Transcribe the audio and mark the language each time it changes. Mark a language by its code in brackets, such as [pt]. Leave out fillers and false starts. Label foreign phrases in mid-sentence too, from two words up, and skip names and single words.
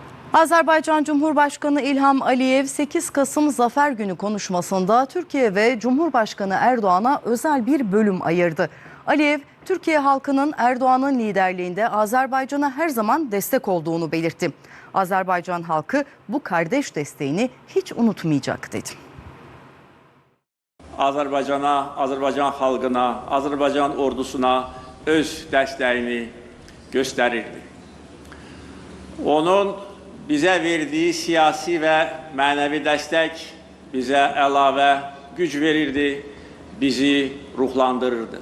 [tr] Azerbaycan Cumhurbaşkanı İlham Aliyev 8 Kasım Zafer Günü konuşmasında Türkiye ve Cumhurbaşkanı Erdoğan'a özel bir bölüm ayırdı. Aliyev, Türkiye halkının Erdoğan'ın liderliğinde Azerbaycan'a her zaman destek olduğunu belirtti. Azerbaycan halkı bu kardeş desteğini hiç unutmayacak dedi. [az] Azərbaycana, Azərbaycan xalqına, Azərbaycan ordusuna öz dəstəyini göstərirdi. Onun bizə verdiyi siyasi və mənəvi dəstək bizə əlavə güc verirdi, bizi ruhlandırırdı.